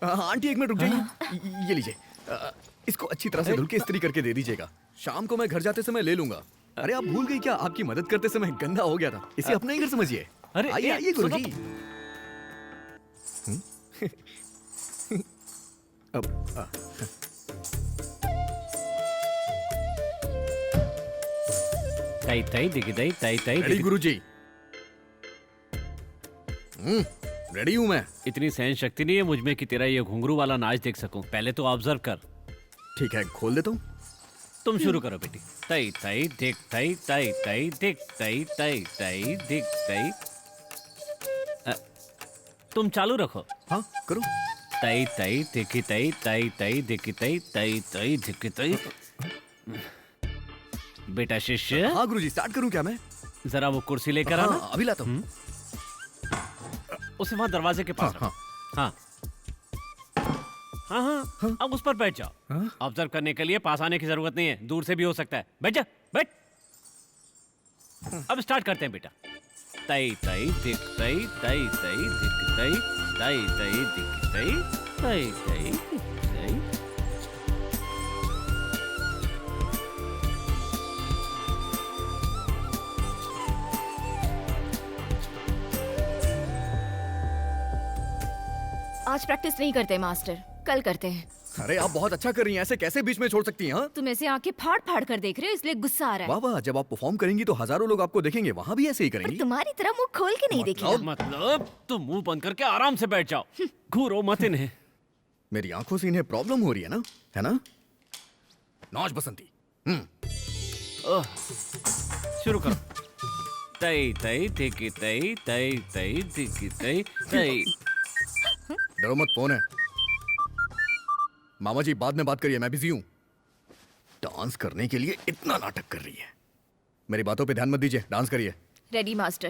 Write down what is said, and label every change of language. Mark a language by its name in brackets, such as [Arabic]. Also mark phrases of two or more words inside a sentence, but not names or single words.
[Hindi] आंटी एक मिनट रुक जाइए। ये लीजिए, इसको अच्छी तरह से धुल के इस्त्री करके दे दीजिएगा। शाम को मैं घर जाते समय ले लूंगा। अरे आप भूल गई क्या? आपकी मदद करते समय गंदा हो गया था, इसे अपना ही घर समझिए। अरे, आइए आइए गुरुजी। अब तई तई दिख तई तई तई रेडी दिख। गुरुजी। रेडी हूँ मैं। इतनी सहन शक्ति नहीं है मुझ में कि तेरा ये घुंघरू वाला नाच देख सकूं। पहले तो ऑब्जर्व कर। ठीक है, खोल देता हूँ। तुम शुरू करो बेटी। तई तई दिख तई तई तई दिख तई तई तई दिख तई। तुम चालू रखो। हाँ करो। तई तई दिखी तई तई तई दिखी तई तई तई दिखी तई। बेटा शिष्य, हाँ गुरुजी, स्टार्ट करूँ क्या मैं? जरा वो कुर्सी लेकर आना। हाँ, अभी लाता हूँ। उसे वहां दरवाजे के पास हाँ, रखो। हाँ हाँ हाँ, अब उस पर बैठ जाओ। ऑब्जर्व करने के लिए पास आने की जरूरत नहीं है, दूर से भी हो सकता है। बैठ जा, बैठ। अब स्टार्ट करते हैं बेटा। तई तई दिख तई तई तई दिख तई तई तई दिख तई तई तई दिख तई। आज प्रैक्टिस नहीं करते मास्टर, कल करते हैं। अरे आप बहुत अच्छा कर रही हैं, ऐसे कैसे बीच में छोड़ सकती हैं? हाँ? तुम ऐसे आंखें फाड़ फाड़ कर देख रहे हो इसलिए गुस्सा आ रहा है। वाह वाह, जब आप परफॉर्म करेंगी तो हजारों लोग आपको देखेंगे, वहाँ भी ऐसे ही पर करेंगी। तुम्हारी तरह मुंह खोल के नहीं देखेगा। मतलब तुम मुंह बंद करके आराम से बैठ जाओ, घूरो मत इन्हें। मेरी आंखों से इन्हें प्रॉब्लम हो रही है ना, है ना? नौज बसंती। शुरू करो। तई तई दिखी तई तई तई दिखी तई तई। डरो मत, फोन है। मामा जी बाद में बात करिए, मैं बिजी हूँ। डांस करने के लिए इतना नाटक कर रही है। मेरी बातों पे ध्यान मत दीजिए, डांस करिए। [English] ready master.